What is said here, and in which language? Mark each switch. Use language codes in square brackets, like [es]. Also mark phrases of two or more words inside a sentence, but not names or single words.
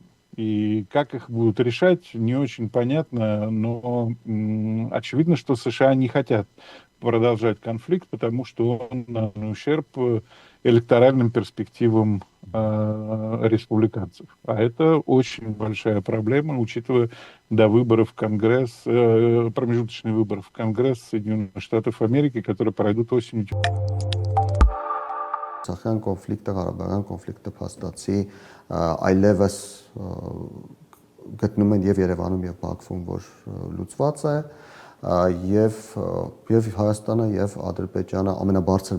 [ru] И как их будут решать, не очень понятно, но очевидно, что США не хотят продолжать конфликт, потому что он наносит ущерб электоральным перспективам республиканцев. А это очень большая проблема, учитывая до выборов в Конгресс, промежуточные выборы в Конгресс Соединенных Штатов Америки, которые пройдут осенью. [hy] Արցախյան կոնֆլիկտը, Ղարաբաղյան կոնֆլիկտը փաստացի այլևս գտնում են եւ Երևանում եւ Բաքվում, որ լուծված է եւ Հայաստանը եւ Ադրբեջանը ամենաբարձր